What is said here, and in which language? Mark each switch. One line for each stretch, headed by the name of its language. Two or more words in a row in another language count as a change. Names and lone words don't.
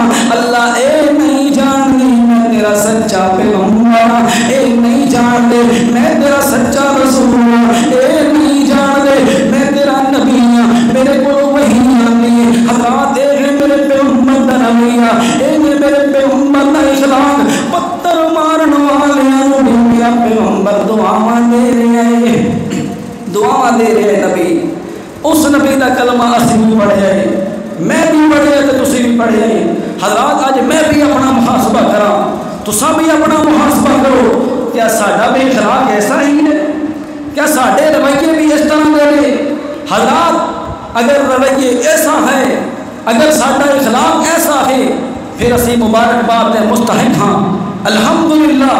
Punjabi: اللہ اے نہیں جانتے میں تیرا سچا پیغمبر, اے نہیں جانتے میں تیرا سچا رسول, اے نہیں جانتے میں تیرا نبی ہوں,
Urdu: میرے کو وحی آتی ہے.
Punjabi: حضرات اے میرے پیغمبر دا رویہ, اے میرے پیغمبر دا اخلاق. پتھر مارن والیاں نو میرا پیغمبر دعاواں دے رہے ہیں, دعاواں دے رہے ہیں. نبی اس نبی دا کلمہ اسی بھی پڑھیا ہے, میں بھی پڑھیا تے تسی بھی پڑھیا ہے. حضرات اج میں بھی اپنا محاسبہ کراں, تساں بھی اپنا محاسبہ کرو. کیا ساڈا بے اخلاق ایسا ہی ہے؟ کیا ساڈے رویے بھی اس طرح دے؟ حضرات اگر رویے ایسا ہے, اگر ساڈا اخلاق ایسا ہے, پھر اسی مبارکباد دے مستحق ہاں الحمدللہ.